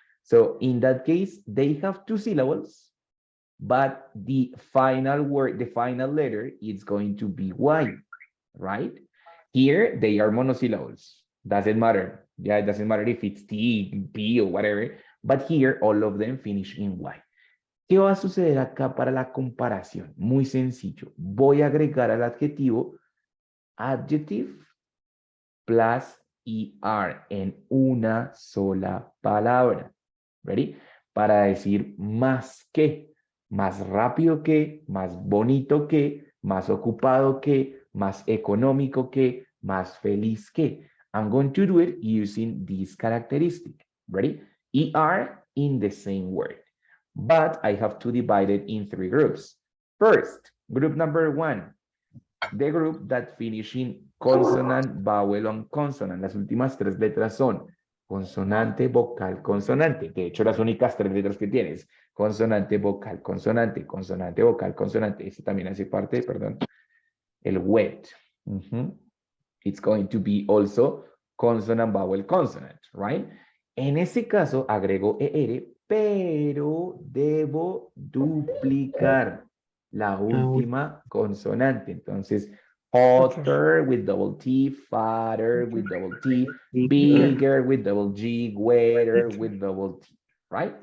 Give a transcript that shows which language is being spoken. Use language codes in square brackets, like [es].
[en] So in that case, they have 2 syllables, but the final word, the final letter is going to be Y, right? Here, they are monosyllables. Doesn't matter. Yeah, it doesn't matter if it's T, P, or whatever. But here, all of them finish in Y. [es] ¿Qué va a suceder acá para la comparación? Muy sencillo. Voy a agregar al adjetivo adjective plus ER en una sola palabra. ¿Ready? Para decir más que, más rápido que, más bonito que, más ocupado que, más económico que, más feliz que. [en] I'm going to do it using this characteristic. Ready? ER in the same word. but I have to divide it in 3 groups. First, group number 1, the group that finish in consonant, vowel, and consonant. [es] Las últimas 3 letras son consonante, vocal, consonante. De hecho, las únicas 3 letras que tienes. Consonante, vocal, consonante, consonante, vocal, consonante. Este también hace parte, perdón, el wet. [en] It's going to be also consonant, vowel, consonant, right? [es] En ese caso, agrego ER, pero debo duplicar la última consonante. [en] Entonces, hotter with double T, fatter with double T, bigger with double G, wetter with double T, right?